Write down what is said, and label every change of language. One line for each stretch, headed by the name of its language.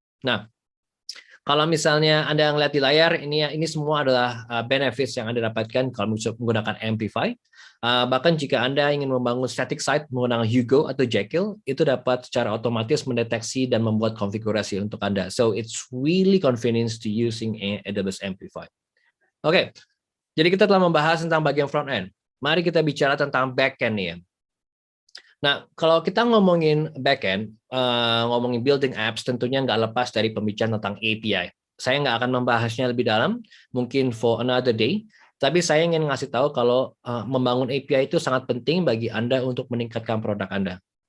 Indonesian: Nah, kalau misalnya Anda melihat di layar, ini semua adalah benefits yang Anda dapatkan kalau menggunakan Amplify. Bahkan jika Anda ingin membangun static site menggunakan Hugo atau Jekyll, itu dapat secara otomatis mendeteksi dan membuat konfigurasi untuk Anda.
English: So it's really convenient to using AWS Amplify.
Indonesian: Oke, jadi kita telah membahas tentang bagian front end. Mari kita bicara tentang back end nih ya. Nah, kalau kita ngomongin backend, ngomongin building apps, tentunya nggak lepas dari pembicaraan tentang API. Saya nggak akan membahasnya lebih dalam, mungkin
English: for another day,
Indonesian: tapi saya ingin ngasih tahu kalau membangun API itu sangat penting bagi Anda untuk meningkatkan produk Anda.